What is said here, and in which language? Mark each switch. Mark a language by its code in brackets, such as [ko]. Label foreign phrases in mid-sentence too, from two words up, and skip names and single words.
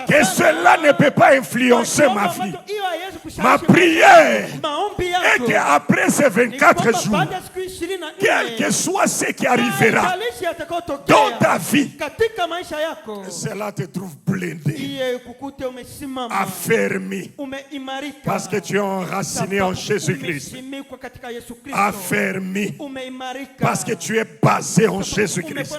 [fr] que [sw] sana. [fr] cela ne peut pas influencer ma vie. [sw] Hiyo haiwezi kushawishi [fr] Ma [sw] maisha [fr] prière [sw] yangu. Maombi [fr] Et [sw] yangu [fr] qu'après ce 24 jours, quel que soit ce qui arrivera dans ta vie, que cela te trouve blindé, affermi, parce que tu es enraciné en Jésus-Christ. Affermi, parce que tu es basé en Jésus-Christ.